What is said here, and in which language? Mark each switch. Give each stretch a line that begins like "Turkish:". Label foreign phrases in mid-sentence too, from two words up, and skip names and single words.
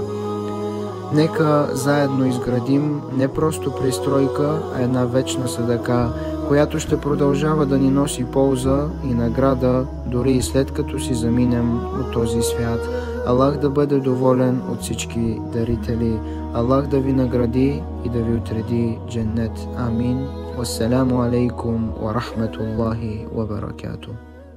Bulgarian: Нека заедно изградим не просто пристройка, а една вечна садака, която ще продължава да ни носи полза и награда, дори и след като си заминем от този свят. Аллах да бъде доволен от всички дарители. Аллах да ви награди и да ви отреди дженнет. Амин.
Arabic: والسلام عليكم ورحمة الله وبركاته.